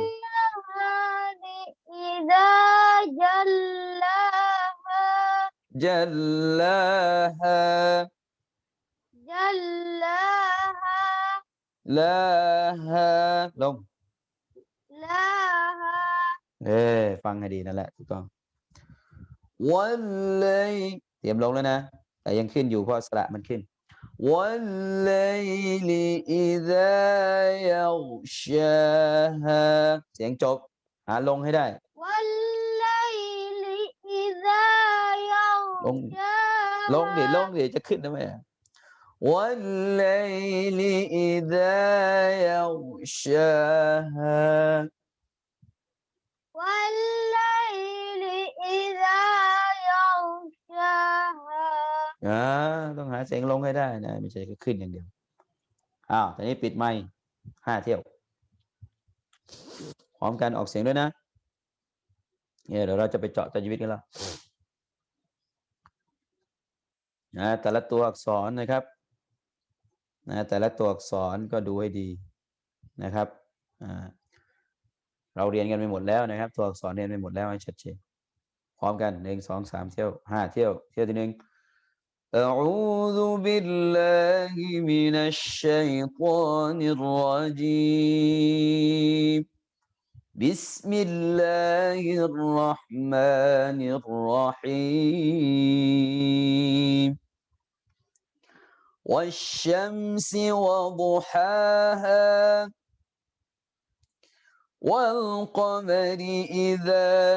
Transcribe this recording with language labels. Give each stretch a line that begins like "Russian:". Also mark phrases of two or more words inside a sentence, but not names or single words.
Arabic: والنهار إذا جلاها جلاها لاها ลง لاها
Thai: ฟังให้ดีนั่นแหละถูกต้องวันเลยเตรียมลงแล้วนะแต่ยังขึ้นอยู่เพราะสระมันขึ้น
Arabic: والليل إذا يغشاها
Thai: เสียงจบหาลงให้ได้
Arabic: والليل إذا
Thai: ลงลง
Arabic: يغشاها
Thai: ดิจะขึ้นได้ไหม
Arabic: والليل إذا يغشاها والليل إذا يغشاها
Thai: อ่าต้องหาเสียงลงให้ได้นะไม่ใช่แค่ขึ้นอย่างเดียวตอนนี้ปิดไมค์5 เที่ยวพร้อมกันออกเสียงด้วยนะเนี่ยเดี๋ยวเราจะไปเจาะตัจวิตกันแล้ว แต่ละตัวอักษรนะครับแต่ละตัวอักษรก็ดูให้ดีนะครับเราเรียนกันไปหมดแล้วนะครับตัวอักษรเรียนไปหมดแล้วให้ชัดเจนพร้อมกัน1 2 3 เที่ยว5 เที่ยวที่1
Arabic: أعوذ بالله من الشيطان الرجيم بسم الله الرحمن الرحيم والشمس وضحاها والقمر إذا